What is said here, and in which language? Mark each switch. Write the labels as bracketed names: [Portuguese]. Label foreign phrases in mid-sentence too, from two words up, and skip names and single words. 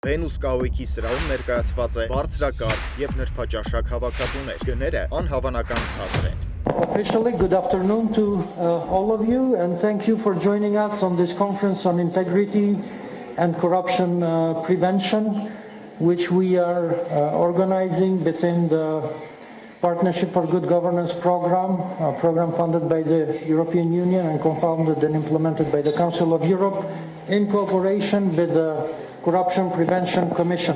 [Armenian] Venus կահույքի սրահում ներկայացված է բարձրակարգ եւ նրբաճաշակ հավաքածուներ։ Գները անհավանական ցածր են։ [English] Officially, good afternoon to all of you, and thank you for joining us on this conference on integrity and corruption prevention, which we are organizing within the Partnership for Good Governance program, a program funded by the European Union and co-founded and implemented by the Council of Europe in cooperation with the Corruption Prevention Commission.